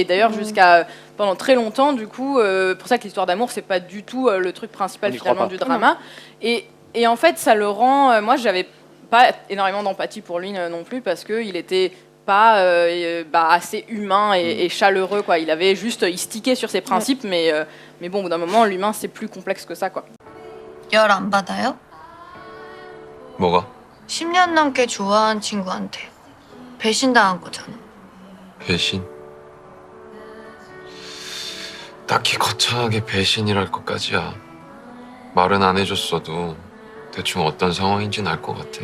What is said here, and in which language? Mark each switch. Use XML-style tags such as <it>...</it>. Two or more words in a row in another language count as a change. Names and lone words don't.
<fr>Et d'ailleurs, jusqu'à pendant très longtemps. Du coup, pour ça que l'histoire d'amour, c'est pas du tout le truc principal finalement du drama. Et en fait, ça le rend. Moi, j'avais pas énormément d'empathie pour lui non plus parce qu'il était pas assez humain et chaleureux, quoi. Il stickait sur ses principes, mais bon, au bout d'un moment, l'humain, c'est plus complexe que ça, quoi.</fr> <ko>열 안 받아요? 뭐가? 10년 넘게 좋아한 친구한테 배신당한 거잖아. 배신? 딱히 거창하게 배신이랄 것까지야. 말은 안 해줬어도 대충 어떤 상황인지는 알 것 같아.</ko>